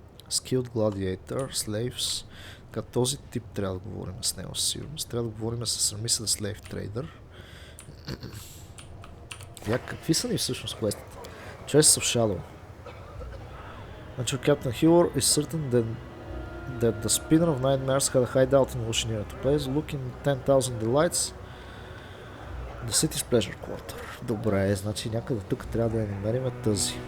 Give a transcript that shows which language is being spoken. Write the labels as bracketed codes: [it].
[en] Skilled Gladiator, Slaves. [bg] Така, този тип трябва да говорим с него със сигурност. Трябва да говорим с Jun the Slave Trader. Какви са ни всъщност квестите? [en] Traces of Shadow. Captain Hiller is certain that the spinner of nightmares had a hideout in Oceanier's place. Look in 10,000 delights. The city's pleasure quarter. [bg] Добре, значи някъде тук трябва да я намерим тази.